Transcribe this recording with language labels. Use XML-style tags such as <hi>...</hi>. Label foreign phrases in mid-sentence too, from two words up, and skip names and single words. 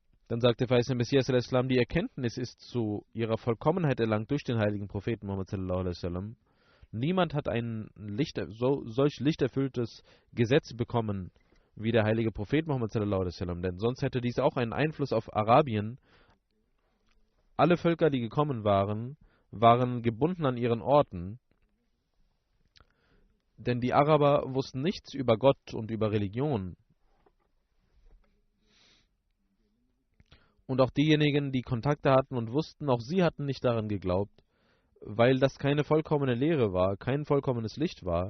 <de>Dann sagte der Messias al-Islam, die Erkenntnis ist zu ihrer Vollkommenheit erlangt durch den heiligen Propheten Muhammad</de> <ar>صلى الله عليه وسلم.</ar> <de>Niemand hat ein solch lichterfülltes Gesetz bekommen wie der heilige Prophet Muhammad</de> <ar>صلى الله عليه وسلم,</ar> <de>denn sonst hätte dies auch einen Einfluss auf Arabien. Alle Völker, die gekommen waren, waren gebunden an ihren Orten, denn die Araber wussten nichts über Gott und über Religion. Und auch diejenigen, die Kontakte hatten und wussten, auch sie hatten nicht daran geglaubt, weil das keine vollkommene Lehre war, kein vollkommenes Licht war.</de>